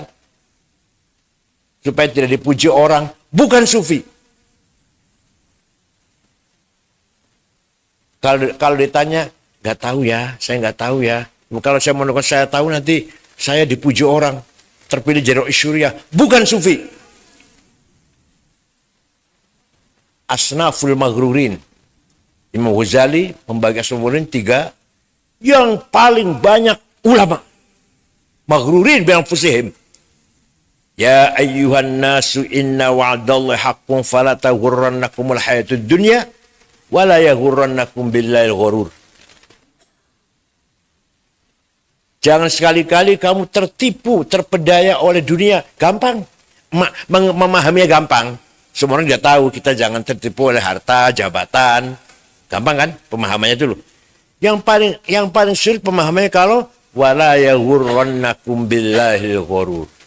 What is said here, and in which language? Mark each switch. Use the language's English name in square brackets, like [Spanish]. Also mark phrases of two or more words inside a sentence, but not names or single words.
[Indonesian] Supaya tidak dipuji orang. Bukan sufi. Kalau ditanya, nggak tahu ya, saya nggak tahu ya. Kalau saya menurut saya tahu nanti saya dipuji orang. Terpilih jadi isyuriah. Bukan sufi. [Arabic] أصناف المغرورين. [Indonesian] Imam Ghazali membagi [Arabic] أصناف المغرورين [Indonesian] 3. Yang paling banyak ulama. [Arabic] مغرورين بأنفسهم. يا أيها الناس إن وعد الله حق فلا تغرنكم الحياة الدنيا ولا يغرنكم بالله الغرور. [Indonesian] Jangan sekali-kali kamu tertipu, terpedaya oleh dunia. Gampang. Memahaminya gampang. Semua orang sudah tahu kita jangan tertipu oleh harta, jabatan. Gampang kan pemahamannya dulu. Yang paling sulit pemahamannya kalau [Arabic] ولا يغرنكم بالله الغرور.